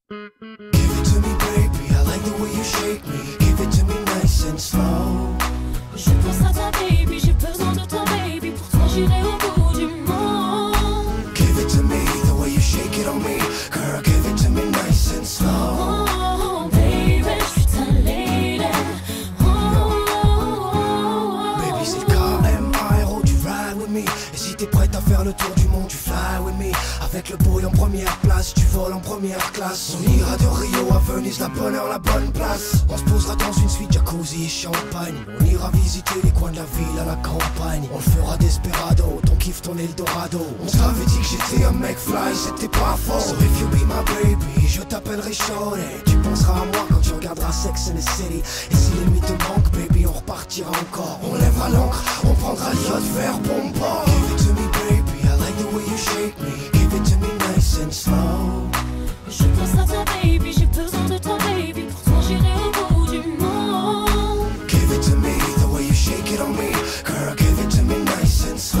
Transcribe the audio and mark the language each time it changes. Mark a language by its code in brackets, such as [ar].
[en] Give it to me, baby, I like the way you shake me. Give it to me nice and slow. [fr] Je pense à toi, baby, j'ai besoin de toi, baby. Pour toi, j'irai au bout du monde. [en] Give it to me, the way you shake it on me. Girl, give it to me nice and slow. [fr] Oh, baby, je suis ta lady. Baby, c'est KMI, oh, tu [en] ride with me. [fr] Et si t'es prête à faire le tour du monde, tu [en] fly with me. [fr] Avec le boy en première place, tu voles en première classe. On ira de Rio à Venise, la bonne heure, la bonne place. On se posera dans une suite jacuzzi et champagne. On ira visiter les coins de la ville à la campagne. On le fera desperado, ton kiff, ton Eldorado. On t'avait dit que j'étais un mec fly, c'était pas faux. [en] So if you be my baby, [fr] je t'appellerai shorty. Tu penseras à moi quand tu regarderas Sex and the City. Et si l'ennemi te manque, baby, on repartira encore. On lèvera l'encre, on prendra l'iode vers bon port. [en] Give it to me, baby, I like the way you shake me. Give it to me nice and slow. [fr] Je pense à toi, baby, j'ai besoin de toi, baby. Pour toi, j'irai au bout du monde. [en] Give it to me, the way you shake it on me. Girl, give it to me nice and slow.